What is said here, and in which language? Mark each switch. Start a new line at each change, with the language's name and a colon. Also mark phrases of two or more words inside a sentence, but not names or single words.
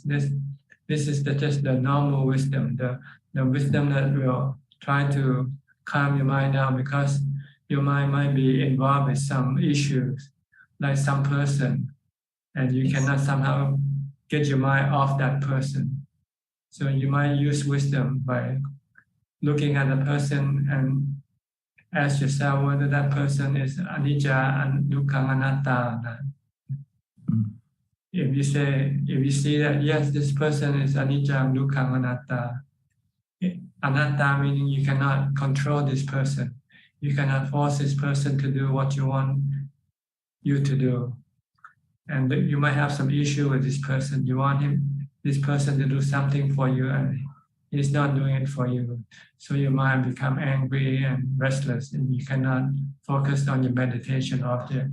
English: This is just the normal wisdom, the wisdom that will try to calm your mind down because your mind might be involved with some issues, like some person, and you cannot somehow get your mind off that person. So you might use wisdom by looking at the person and ask yourself whether that person is anicca and
Pali: dukkha anatta.
English: If you see that yes, this person is anicca and
Pali: dukkha anatta.
English: Anatta meaning you cannot control this person. You cannot force this person to do what you want you to do. And you might have some issue with this person. You want this person to do something for you, and He's not doing it for you. So your mind become angry and restless, and you cannot focus on your meditation object.